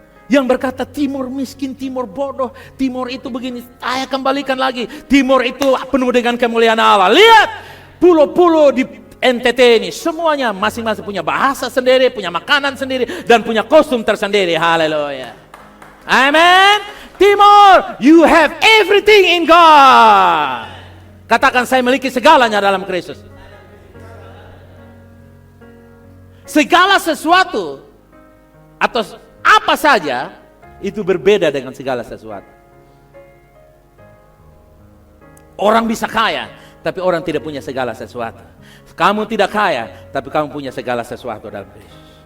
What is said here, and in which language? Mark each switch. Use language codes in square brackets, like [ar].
[id] Yang berkata timur miskin, timur bodoh, timur itu begini, saya kembalikan lagi. Timur itu penuh dengan kemuliaan Allah. Lihat, pulau-pulau di NTT ini, semuanya masing-masing punya bahasa sendiri, punya makanan sendiri, dan punya kostum tersendiri. Haleluya. Amen. [en] Timur, you have everything in God. [id] Katakan, saya memiliki segalanya dalam Kristus. Segala sesuatu atau apa saja itu berbeda dengan segala sesuatu. Orang bisa kaya, tapi orang tidak punya segala sesuatu. Kamu tidak kaya, tapi kamu punya segala sesuatu dalam Kristus.